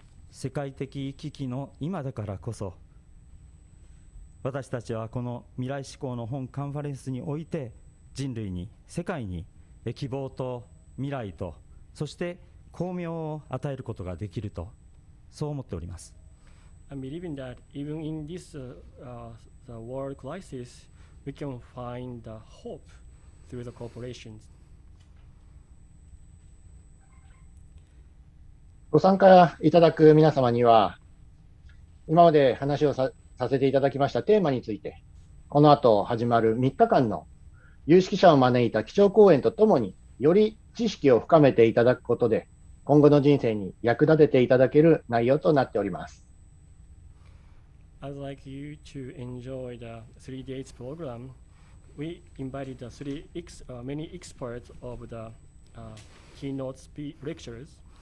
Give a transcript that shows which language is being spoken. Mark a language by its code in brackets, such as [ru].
[ja] 世界的危機の今だからこそ、私たちはこの未来志向の本カンファレンスにおいて、人類に、世界に希望と未来と、そして光明を与えることができると、そう思っております。 [en] I'm believing that even in this the world crisis, we can find the hope through the corporations. [ja] ご参加いただく皆様には、今まで話をさせていただきましたテーマについて、この後始まる3日間の有識者を招いた基調講演とともに、より知識を深めていただくことで、今後の人生に役立てていただける内容となっております。 [en] I'd like you to enjoy the 3 days program. We invited many experts of the keynote lectures.